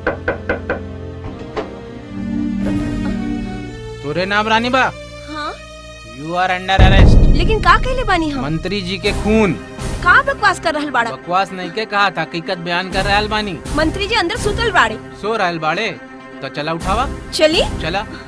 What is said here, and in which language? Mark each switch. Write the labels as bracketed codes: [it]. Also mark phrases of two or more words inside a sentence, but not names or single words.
[bho] तोरे नाम रानी बा? हाँ। [en] You are under arrest. [bho] लेकिन का कहले बानी हम? मंत्री जी के खून। का बकवास कर रहल बाड़ा? बकवास नहीं के कहा था, हकीकत बयान कर रहल बानी। मंत्री जी अंदर सुतल बाड़े। सो रहल बाड़े तो चला उठावा। चली। चला।